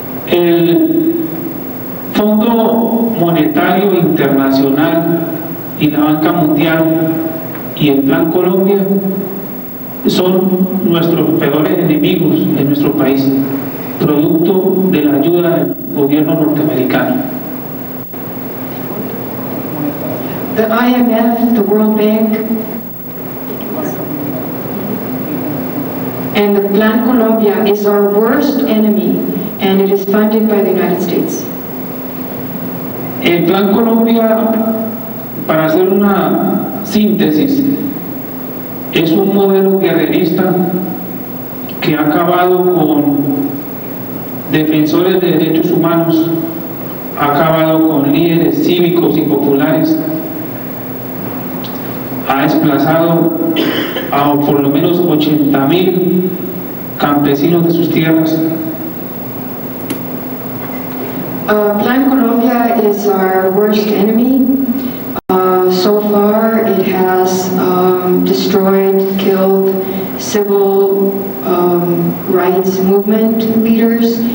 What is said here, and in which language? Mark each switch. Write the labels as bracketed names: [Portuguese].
[Spanish] El Fondo Monetario Internacional y la Banca Mundial y el Plan Colombia son nuestros peores enemigos en nuestro país, producto de la ayuda del gobierno norteamericano. [English] The IMF, the World Bank, and the Plan Colombia is our worst enemy, and it is funded by the United States. [Spanish] El Plan Colombia, para hacer una síntesis, es un modelo guerrerista que ha acabado con defensores de derechos humanos, ha acabado con líderes cívicos y populares, ha desplazado a por lo menos 80,000 campesinos de sus tierras. [English] Plan Colombia is our worst enemy. So far, it has destroyed, killed civil rights movement leaders.